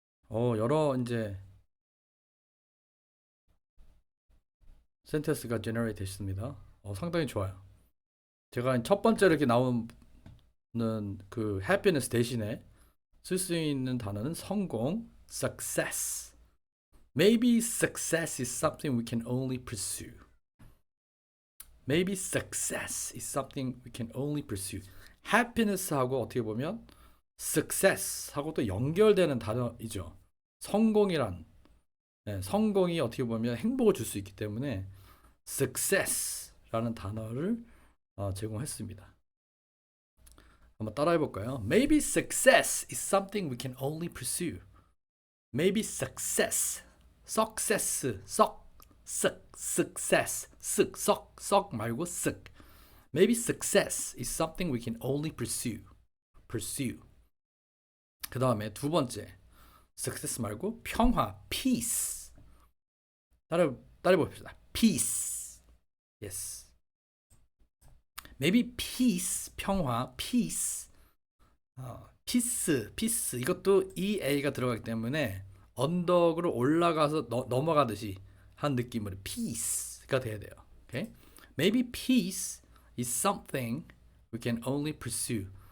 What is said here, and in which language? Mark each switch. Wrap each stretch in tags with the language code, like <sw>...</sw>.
<ko>여러 이제 센텐스가 제너레이트 됐습니다. 상당히 좋아요. 제가 첫 번째로 이렇게 나오는 그 happiness 대신에 쓸 수 있는 단어는 성공, success.</ko> <en>Maybe success is something we can only pursue. Maybe success is something we can only pursue.</en> <ko>happiness하고 어떻게 보면 success하고 또 연결되는 단어이죠. 성공이란 성공이 어떻게 보면 행복을 줄 수 있기 때문에 success라는 단어를 제공했습니다. 한번 따라해 볼까요?</ko> <en>Maybe success is something we can only pursue. Maybe success, success, success,</en> <ko>썩 말고 쓱.</ko> <en>Maybe success is something we can only pursue.</en> <ko>그 다음에 두 번째, success 말고 평화, peace. 따라해 봅시다. peace. Yes.</ko> <en>Maybe peace, 평화, peace. peace.</en> <ko>이것도 EA가 들어가기 때문에 언덕으로 올라가서 넘어가듯이 한 느낌으로 peace가 돼야 돼요.</ko> <en>Okay? Maybe peace is something we can only pursue.</en>